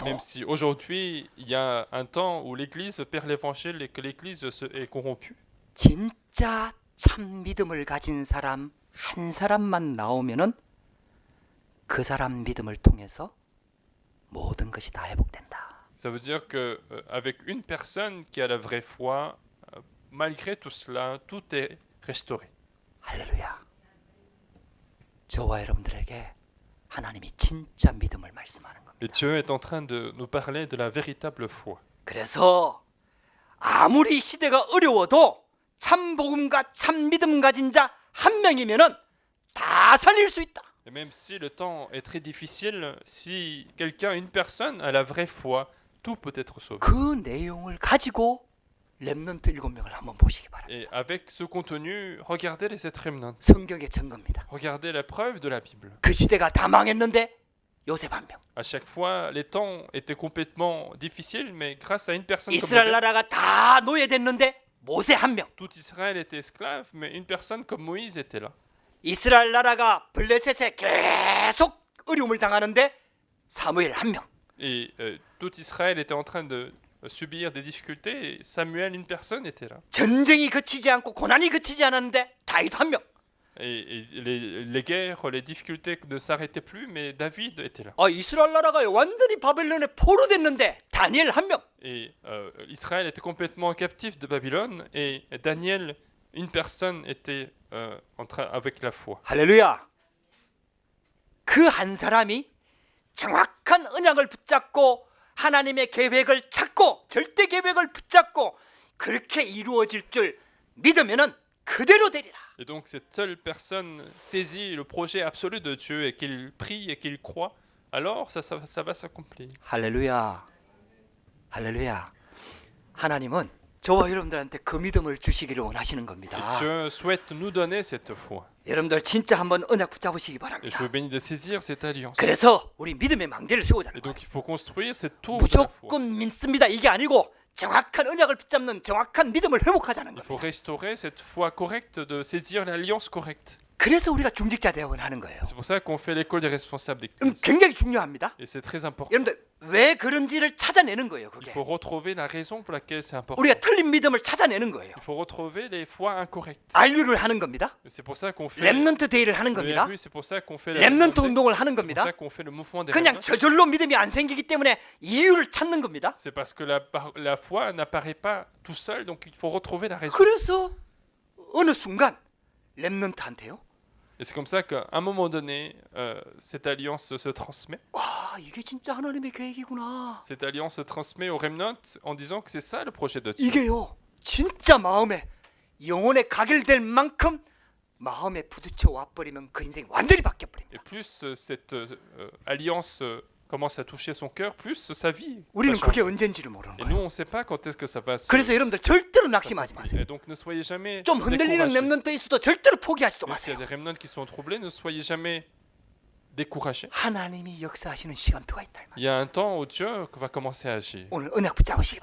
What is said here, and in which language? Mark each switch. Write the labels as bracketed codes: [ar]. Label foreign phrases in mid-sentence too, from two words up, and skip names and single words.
[fr] Même si aujourd'hui il y a un temps où l'Église perd l'évangile et que l'Église est corrompue. [ko] 진짜 참 믿음을 가진 사람 한 사람만 나오면은 그 사람 믿음을 통해서 모든 것이 다 회복된다. [fr] Ça veut dire que avec une personne qui a la vraie foi, malgré tout cela, tout est restauré. [ko] 할렐루야. 저와 여러분들에게 하나님이 진짜 믿음을 말씀하는 겁니다. [fr] Et Dieu est en train de nous parler de la véritable foi. [ko] 그래서 아무리 시대가 어려워도 참 복음과 참 믿음 가진 자 한 명이면은 다 살릴 수 있다. [fr] Et même si le temps est très difficile, si quelqu'un, une personne a la vraie foi, tout peut être sauvé. [ko] 그 내용을 가지고 렘넌트 7명을 한번 보시기 바랍니다. [fr] Et avec ce contenu, regardez les 7 remnants. [ko] 성경의 증거입니다. [fr] Regardez la preuve de la Bible. [ko] 그 시대가 다 망했는데 요셉 한 명. [fr] À chaque fois, les temps étaient complètement difficiles, mais grâce à une personne comme [ko] 이스라엘 [fr] Joseph, [ko] 나라가 다 노예됐는데 모세 한 명. [fr] tout Israël était esclave, mais une personne comme Moïse était là. [ko] 이스라엘 나라가 블레셋에 계속 어려움을 당하는데 사무엘 한 명. [fr] Et tout Israël était en train de subir des difficultés, et Samuel, une personne, était là. [ko] 전쟁이 그치지 않고 고난이 그치지 않았는데 다윗 한 명. [fr] Et les guerres, les difficultés ne s'arrêtaient plus, mais David était là. [ko] 이스라엘 나라가 완전히 바벨론에 포로됐는데 다니엘 한 명. [fr] Et Israël était complètement captif de Babylone, et Daniel, une personne, était avec la foi. [ko] 할렐루야. 그 한 사람이 정확한 언약을 붙잡고 하나님의 계획을 찾고 절대 계획을 붙잡고 그렇게 이루어질 줄 믿으면은 그대로 되리라. [fr] Et donc cette seule personne saisit le projet absolu de Dieu et qu'il prie et qu'il croit, alors ça va s'accomplir. [ko] 할렐루야. 할렐루야. 하나님은 저와 여러분들한테 그 믿음을 주시기를 원하시는 [fr] Et [ko] 겁니다. [fr] Dieu souhaite nous donner cette foi. [ko] 여러분들 진짜 한번 언약 붙잡으시기 [fr] Et je [ko] 바랍니다. [fr] vous bénis de saisir cette alliance. [ko] 그래서 우리 믿음의 망대를 세우자는 [fr] Et [ko] 거예요. [fr] donc il faut construire cette tour de la foi. [ko] 무조건 믿습니다. 이게 아니고 정확한 언약을 붙잡는 정확한 믿음을 회복하자는 [fr] Il faut [ko] 겁니다. [fr] restaurer cette foi correcte, de saisir l'alliance correcte. [ko] 그래서 우리가 중직자 대학원 하는 거예요. [fr] C'est pour ça qu'on fait l'école des responsables [ko] 그럼 [fr] d'église. [ko] 굉장히 중요합니다. [fr] Et c'est très important. [ko] 여러분들 왜 그런지를 찾아내는 거예요. [fr] Il [ko] 그게 [fr] faut retrouver la raison pour laquelle c'est important. [ko] 우리가 틀린 믿음을 찾아내는 거예요. [fr] Il faut retrouver les foi incorrectes. [ko] RU를 하는 겁니다. [fr] C'est pour ça qu'on fait [ko] 렘넌트 데이를 하는 [fr] le [ko] 겁니다. [fr] RU, c'est pour ça qu'on fait la [ko] 렘넌트 [fr] remontée. [ko] 운동을 하는 [fr] C'est pour [ko] 겁니다. [fr] ça qu'on fait le mouvement des [ko] 그냥 [fr] remnants. [ko] 저절로 믿음이 안 생기기 때문에 이유를 찾는 겁니다. [fr] C'est parce que la foi n'apparaît pas tout seul, donc il faut retrouver la raison. [ko] 그래서 어느 순간 렘넌트한테요. [fr] Et c'est comme ça qu'à un moment donné, cette alliance se transmet. [ko] 와, 이게 진짜 하나님의 계획이구나. [fr] Cette alliance se transmet aux remnants en disant que c'est ça le projet de Dieu. [ko] 이게요. 진짜 마음에 영혼에 가결될 만큼 마음에 부딪혀 와 버리면 그 인생이 완전히 바뀌어 버립니다. [fr] Et plus cette alliance commence à toucher son cœur, plus sa vie va [ko] 우리는 그게 [fr] changer. [ko] 언젠지를 모르는 [fr] Et nous, [ko] 거예요. [fr] on ne sait pas quand est-ce que ça va se... [ko] 그래서 여러분들 절대로 낙심하지 마세요. [fr] Et donc ne soyez jamais [ko] 좀 흔들리는 [fr] découragés. [ko] 렘넌트 있어도 절대로 포기하지도 [fr] Même s'il y [ko] 마세요. [fr] a des remnants qui sont troublés, ne soyez jamais découragés. [ko] 하나님이 역사하시는 시간표가 있다. 이 말이에요. [fr] Il y a un temps où Dieu va commencer à agir. [ko] 오늘 언약 붙잡으시기